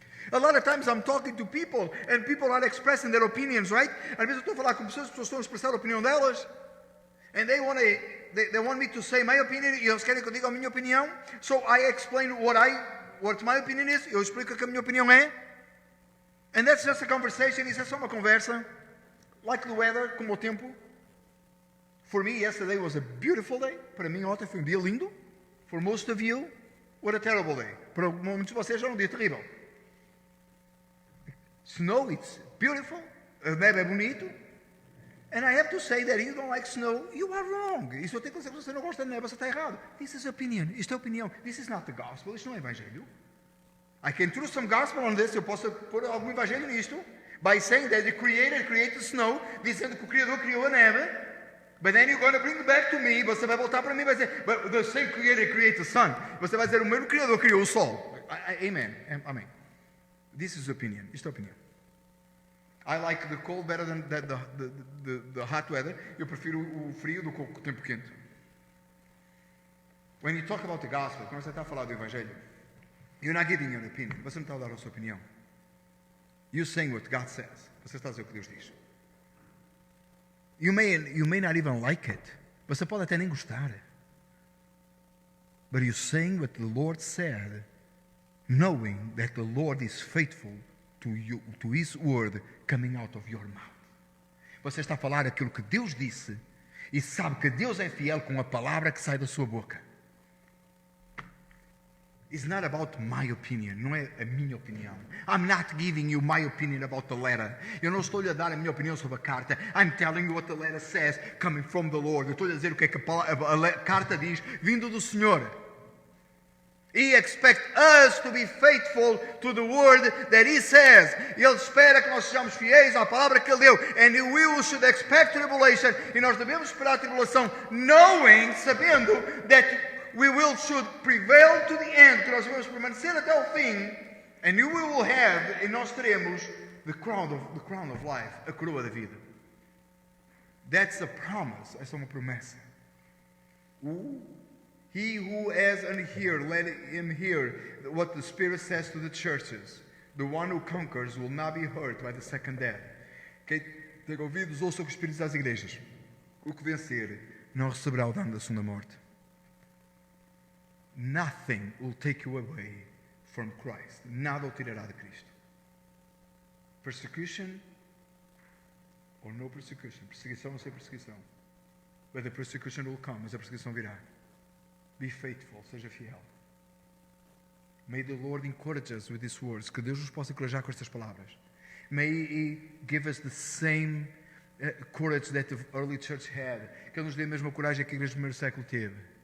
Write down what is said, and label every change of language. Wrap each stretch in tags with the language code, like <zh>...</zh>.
<en>A lot of times I'm talking to people and people are expressing their opinions, right?</en> <pt>Às vezes eu estou a falar com pessoas, as pessoas estão a expressar a opinião delas.</pt> <en>And they want me to say my opinion.</en> <pt>E eles querem que eu diga a minha opinião.</pt> <en>So I explain what my opinion is.</en> <pt>Eu explico o que a minha opinião é.</pt> <en>And that's just a conversation.</en> <pt>Isso é só uma conversa.</pt> <en>Like the weather,</en> <pt>como o tempo.</pt> <en>For me, yesterday was a beautiful day.</en> <pt>Para mim, ontem foi um dia lindo.</pt> <en>For most of you, what a terrible day.</en> <pt>Para muitos de vocês, era um dia terrível.</pt> <en>Snow, it's beautiful.</en> <pt>A neve é bonito.</pt> <en>And I have to say that you don't like snow, you are wrong.</en> <pt>Isso eu tenho que dizer que você não gosta de neve, você está errado.</pt> <en>This is opinion.</en> <pt>Isto é opinião.</pt> <en>This is not the gospel.</en> <pt>Isto não é evangelho.</pt> <en>I can throw some gospel on this.</en> <pt>Eu posso pôr algum evangelho nisto.</pt> <en>By saying that the Creator created snow.</en> <pt>Dizendo que o Criador criou a neve.</pt> <en>But then you're going to bring it back to me.</en> <pt>Você vai voltar para mim e vai dizer,</pt> <en>but the same Creator created the sun.</en> <pt>Você vai dizer, o mesmo Criador criou o sol.</pt> <en>Amen. Amém. This is opinion.</en> <pt>Isto é opinião.</pt> <en>I like the cold better than the hot weather.</en> <pt>Eu prefiro o frio do que o tempo quente.</pt> <en>When you talk about the gospel,</en> <pt>quando você está a falar do evangelho,</pt> <en>you're not giving your opinion.</en> <pt>Você não está a dar a sua opinião.</pt> <en>You're saying what God says.</en> <pt>Você está a dizer o que Deus diz.</pt> <en>You may not even like it.</en> <pt>Você pode até nem gostar.</pt> <en>But you're saying what the Lord said, knowing that the Lord is faithful to you, to His word coming out of your mouth.</en> <pt>Você está a falar aquilo que Deus disse e sabe que Deus é fiel com a palavra que sai da sua boca.</pt> <en>It's not about my opinion.</en> <pt>Não é a minha opinião.</pt> <en>I'm not giving you my opinion about the letter.</en> <pt>Eu não estou-lhe a dar a minha opinião sobre a carta.</pt> <en>I'm telling you what the letter says coming from the Lord.</en> <pt>Eu estou-lhe a dizer o que é que a carta diz vindo do Senhor.</pt> <en>He expects us to be faithful to the word that He says.</en> <pt>Ele espera que nós sejamos fiéis à palavra que Ele deu.</pt> <en>And we should expect tribulation.</en> <pt>E nós devemos esperar a tribulação, knowing, sabendo,</pt> <en>that should prevail to the end.</en> <pt>Que nós devemos permanecer até o fim.</pt> <en>And we will have,</en> <pt>e nós teremos,</pt> <en>the crown of life,</en> <pt>a coroa da vida.</pt> <en>That's a promise.</en> <pt>Essa é uma promessa.</pt> <en>He who has an ear, let him hear what the Spirit says to the churches. The one who conquers will not be hurt by the second death.</en> <pt>Quem tem ouvidos, ouça o que o Espírito diz às igrejas. O que vencer não receberá o dano da segunda morte.</pt> <en>Nothing will take you away from Christ.</en> <pt>Nada o tirará de Cristo.</pt> <en>Persecution or no persecution.</en> <pt>Perseguição ou sem perseguição.</pt> <en>But the persecution will come.</en> <pt>Mas a perseguição virá.</pt> <en>Be faithful,</en> <pt>seja fiel.</pt> <en>May the Lord encourage us with these words.</en> <pt>Que Deus nos possa encorajar com estas palavras.</pt> <en>May He give us the same courage that the early church had.</en> <pt>Que Ele nos dê a mesma coragem que a igreja do primeiro século teve.</pt>